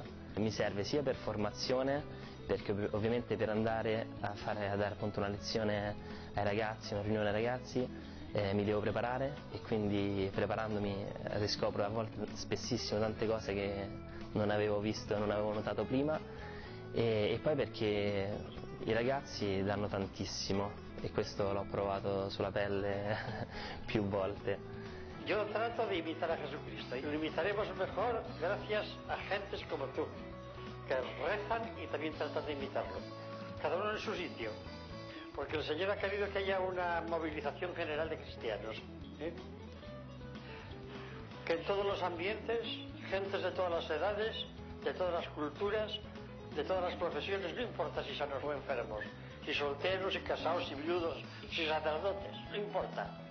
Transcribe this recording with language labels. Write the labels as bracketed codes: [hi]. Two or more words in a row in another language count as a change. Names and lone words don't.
[it] mi serve sia per formazione, perché ovviamente per andare a dare appunto una lezione ai ragazzi, una riunione ai ragazzi, mi devo preparare e quindi preparandomi riscopro a volte spessissimo tante cose che non avevo visto e non avevo notato prima, e poi perché i ragazzi danno tantissimo e questo l'ho provato sulla pelle più volte. [es] Yo trato de imitar a Jesucristo y lo imitaremos mejor gracias a gentes como tú, que rezan y también tratan de imitarlo, cada uno en su sitio, porque el Señor ha querido que haya una movilización general de cristianos, que en todos los ambientes, gentes de todas las edades, de todas las culturas, de todas las profesiones, no importa si sanos o enfermos, si solteros, si casados, si viudos, si sacerdotes, no importa.